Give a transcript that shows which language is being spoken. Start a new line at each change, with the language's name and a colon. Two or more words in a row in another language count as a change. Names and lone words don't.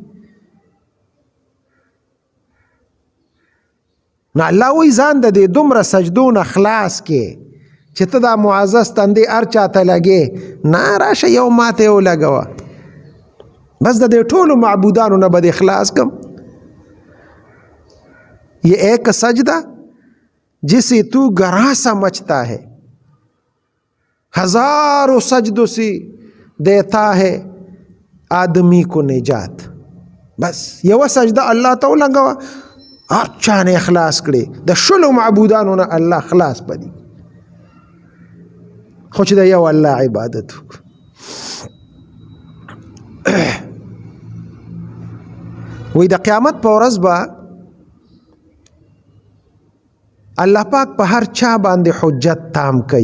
Pashto: نو الله وایي ځان د دې دومره سجدو نه خلاص کې چې ته دا معزز تندې هر چاته لګې نه، راشه یو ماته یې ولګوه، بس د دې ټولو معبودانو نه به دې خلاص کم.
Urdu: یہ ایک سجدہ جسے تو گراں سمجھتا ہے، ہزاروں سجدوں سے دیتا ہے آدمی کو نجات.
Pashto: بس یو سجدہ الله ته ولګوه، هر چا نه اخلاص کړي، د شلو معبودانو نه الله خلاص پدي، خو چې د یو الله عبادت وکړو. وی د قیامت په ورځ به الله پاک په هر چا باندې حجت تام کوي.